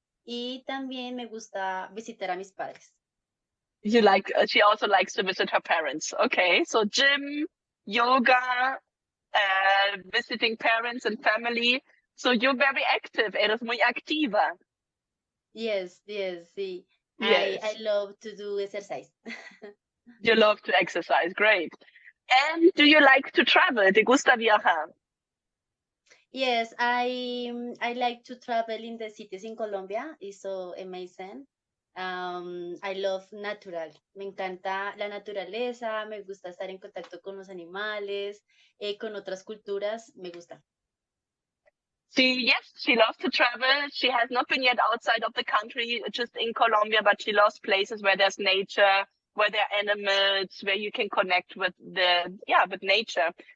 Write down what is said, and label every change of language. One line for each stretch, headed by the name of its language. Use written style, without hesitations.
Spanish: Y también me gusta visitar a mis padres.
English: She also likes to visit her parents. Okay, so gym, yoga, visiting parents and family. So you're very active.
Spanish: Eres muy activa.
English: Yes, sí. Yes. I love to do exercise. You love to exercise. Great. And do you like to travel? ¿Te gusta viajar? Yes, I like to travel in the cities in Colombia. It's so amazing. I love natural.
Spanish: Me encanta la naturaleza, me gusta estar en contacto con los animales, con otras culturas, me gusta.
English: Yes, she loves to travel. She has not been yet outside of the country, just in Colombia, but she loves places where there's nature, where there are animals, where you can connect with with nature.